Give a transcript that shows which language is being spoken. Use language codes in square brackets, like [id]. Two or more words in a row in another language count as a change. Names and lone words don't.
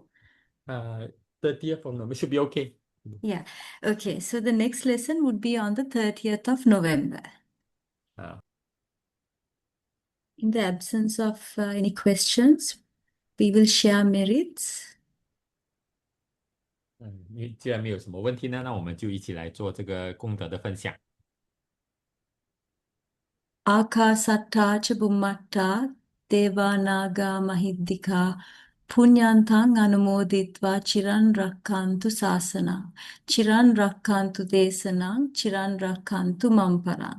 [en] 30th of November should be okay. Yeah, okay, so the next lesson would be on the 30th of November. In the absence of any questions, we will share merits. [zh] 因为既然没有什么问题呢，那我们就一起来做这个功德的分享。 [pi] Ākāsattā ca bhummattā Devānāgā mahiddhikā puñyantaṃ anumoditva chiran rakkantu sāsanaṃ chiran rakkantu desanaṃ chiran rakkantu mamparaṃ.